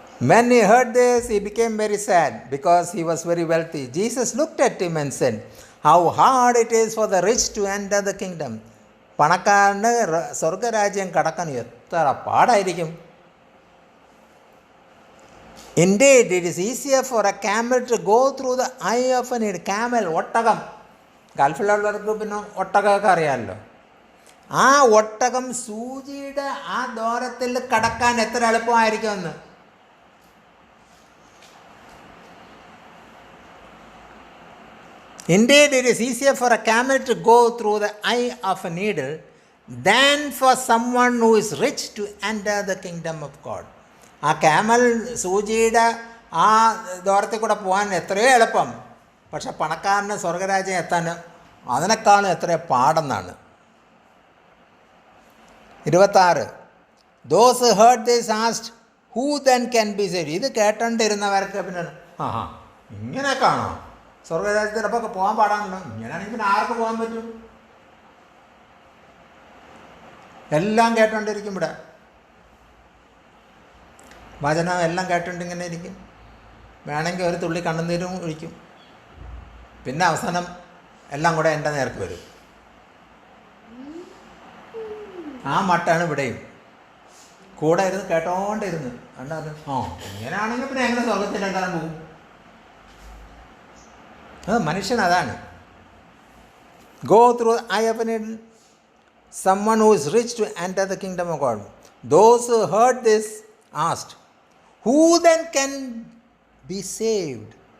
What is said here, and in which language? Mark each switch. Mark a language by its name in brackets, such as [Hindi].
[English] When he heard this, he became very sad because he was very wealthy. Jesus looked at him and said, how hard it is for the rich to enter the kingdom. [Malayalam] പണക്കാരന് സ്വർഗരാജ്യം കടക്കാൻ എത്ര പാടായിരിക്കും. [English] Indeed, it is easier for a camel to go through the eye of a needle. [Malayalam] Camel, ഒട്ടകം. ഗൾഫിലുള്ളവർക്ക് പിന്നെ ഒട്ടകമൊക്കെ അറിയാമല്ലോ. ആ ഒട്ടകം സൂചിയുടെ ആ ദൂരത്തിൽ കടക്കാൻ എത്ര എളുപ്പമായിരിക്കുമെന്ന്. [English] Indeed, it is easier for a camel to go through the eye of a needle than for someone who is rich to enter the kingdom of God. [Malayalam] ആ ക്യാമൽ സൂചിയുടെ ആ ദൂരത്തിൽ കൂടെ പോകാൻ എത്രയോ എളുപ്പം, പക്ഷെ പണക്കാരന് സ്വർഗരാജ്യം എത്താൻ അതിനേക്കാളും എത്രയോ പാടെന്നാണ്. 26. [English] Those who heard this asked, who then can be saved? [Malayalam] ഇത് കേട്ടോണ്ടിരുന്നവർക്ക് പിന്നെ ഇങ്ങനെ കാണോ സ്വർഗരാജ്യത്തിലപ്പോൾ പോകാൻ പാടാണല്ലോ, ഇങ്ങനെയാണെങ്കിൽ പിന്നെ ആർക്ക് പോകാൻ പറ്റും? എല്ലാം കേട്ടോണ്ടിരിക്കും. ഇവിടെ വചനം എല്ലാം കേട്ടോണ്ടിങ്ങനെ ഇരിക്കും. വേണമെങ്കിൽ ഒരു തുള്ളി കണ്ണുനീരും ഒഴിക്കും. പിന്നെ അവസാനം എല്ലാം കൂടെ എൻ്റെ നേർക്ക് വരും. ആ മട്ടാണ് ഇവിടെയും. കൂടെ ഇരുന്ന് കേട്ടോണ്ടിരുന്ന് കണ്ടു. ഇങ്ങനെയാണെങ്കിൽ പിന്നെ എങ്ങനെ സ്വർഗത്തിലെത്താൻ പോകും? മനുഷ്യൻ അതാണ്. [English] Go through the eye of a needle, someone who is rich to enter the kingdom of God. Those who heard this asked, who then can be saved?